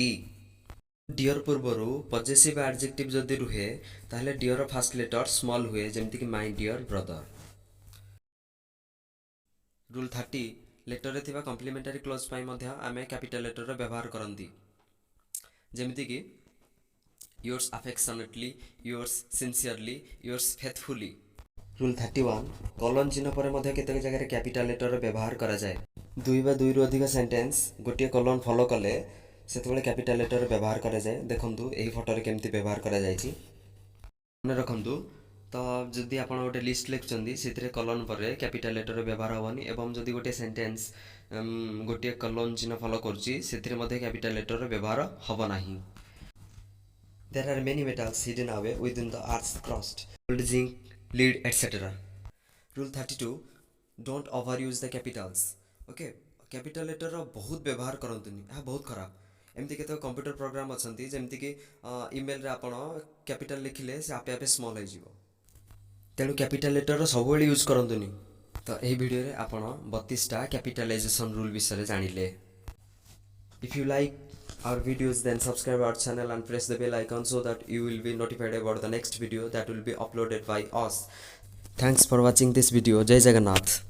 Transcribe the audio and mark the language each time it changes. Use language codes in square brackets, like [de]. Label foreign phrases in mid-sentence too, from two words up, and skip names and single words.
[or] ଡିଅର୍ ପୂର୍ବରୁ [en] possessive adjective [or] ଯଦି ରୁହେ ତାହେଲେ ଡିଅର୍ର [en] first letter small [or] ହୁଏ, ଯେମିତିକି [en] my dear brother. [or] ରୁଲ୍ 30 ଲେଟର୍ରେ ଥିବା [en] complementary close [or] ପାଇଁ ମଧ୍ୟ ଆମେ [en] capital letterର [or] ବ୍ୟବହାର କରନ୍ତି, ଯେମିତିକି [en] yours affectionately, yours sincerely, yours faithfully। [or] ରୁଲ୍ 31 କଲନ୍ ଚିହ୍ନ ପରେ ମଧ୍ୟ କେତେକ ଜାଗାରେ [en] capital letterର [or] ବ୍ୟବହାର କରାଯାଏ। ଦୁଇ ବା ଦୁଇରୁ ଅଧିକ ସେଣ୍ଟେନ୍ସ ଗୋଟିଏ [en] colon follow [or] କଲେ ସେତେବେଳେ [en] capital letterର [or] ବ୍ୟବହାର କରାଯାଏ। ଦେଖନ୍ତୁ ଏହି ଫଟୋରେ କେମିତି ବ୍ୟବହାର କରାଯାଇଛି। ମନେ ରଖନ୍ତୁ, ତ ଯଦି ଆପଣ ଗୋଟେ ଲିଷ୍ଟ ଲେଖୁଛନ୍ତି ସେଥିରେ କଲନ୍ ପରେ [en] capital letterର [or] ବ୍ୟବହାର ହେବନି, ଏବଂ ଯଦି ଗୋଟିଏ ସେଣ୍ଟେନ୍ସ ଗୋଟିଏ କଲନ୍ ଚିହ୍ନ ଫଲୋ କରୁଛି ସେଥିରେ ମଧ୍ୟ [en] capital letterର [or] ବ୍ୟବହାର ହେବ ନାହିଁ। [en] There are many metals hidden away within the earth's crust, gold, zinc, lead, etc. Rule 32 don't overuse the capitals. [or] ओके, [en] capital letter [or] ବହୁତ ବ୍ୟବହାର କରନ୍ତୁନି, ଏହା ବହୁତ ଖରାପ। ଏମିତି କେତେ [en] computer program [or] ଅଛନ୍ତି ଯେମିତିକି ଇମେଲରେ ଆପଣ କ୍ୟାପିଟାଲ ଲେଖିଲେ ସେ ଆପେ ଆପେ ସ୍ମଲ୍ ହେଇଯିବ। ତେଣୁ [en] capital letterର [or] ସବୁବେଳେ ୟୁଜ୍ କରନ୍ତୁନି। ତ ଏହି ଭିଡ଼ିଓରେ ଆପଣ 32ଟା [en] capitalization rule [or] ବିଷୟରେ ଜାଣିଲେ। [en] If you like our videos, then subscribe our channel and press the bell icon so that you will be notified about the next video that will be uploaded by us. Thanks for watching this video. [or] ଜୟ ଜଗନ୍ନାଥ.